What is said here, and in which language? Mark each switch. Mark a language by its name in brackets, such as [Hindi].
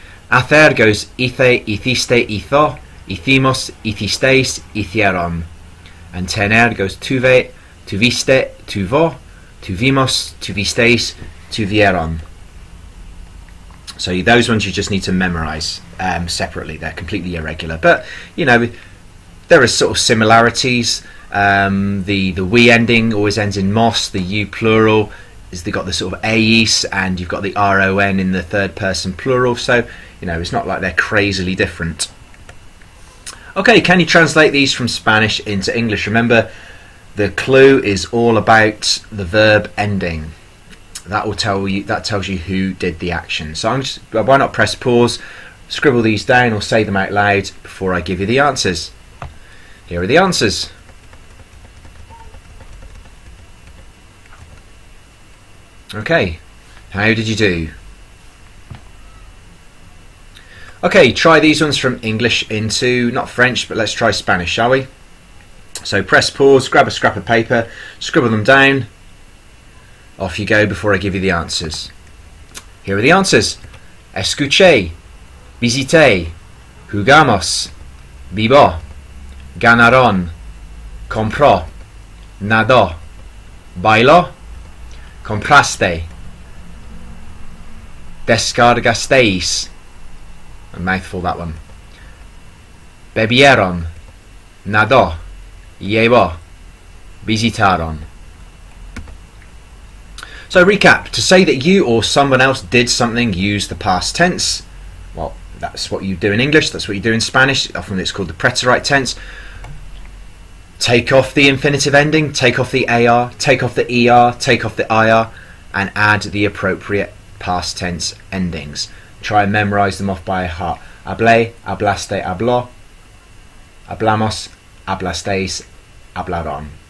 [Spanish] Hacer [English] goes [Spanish] hice, hiciste, hizo, hicimos, hicisteis, hicieron. [English] And [Spanish] tener [English] goes [Spanish] tuve, tuviste, tuvo, tuvimos, tuvisteis, tuvieron. [English] So those ones you just need to memorize separately. They're completely irregular, but you know there are sort of similarities. The we ending always ends in mos. The you plural is they got the sort of eis, and you've got the ron in the third person plural. So you know it's not like they're crazily different. Okay, can you translate these from Spanish into English? Remember, the clue is all about the verb ending. That tells you who did the action. So why not press pause, Scribble these down or say them out loud before I give you the answers. Here are the answers. Okay, how did you do? Okay, try these ones from English into, not French, but let's try Spanish, shall we? So press pause, grab a scrap of paper, scribble them down. Off you go before I give you the answers. Here are the answers. [Spanish] Escuché, visité, jugamos, vivo, ganaron, compró, nadó, bailó, compraste, descargasteis. [English] A mouthful, that one. [Spanish] Bebieron, nadó, llevó, visitaron. [English] So recap, to say that you or someone else did something, use the past tense. Well, that's what you do in English, that's what you do in Spanish. Often it's called the preterite tense. Take off the infinitive ending, take off the AR, take off the ER, take off the IR, and add the appropriate past tense endings. Try and memorize them off by heart. [Spanish] Hablé, hablaste, habló. Hablamos, hablasteis, hablaron.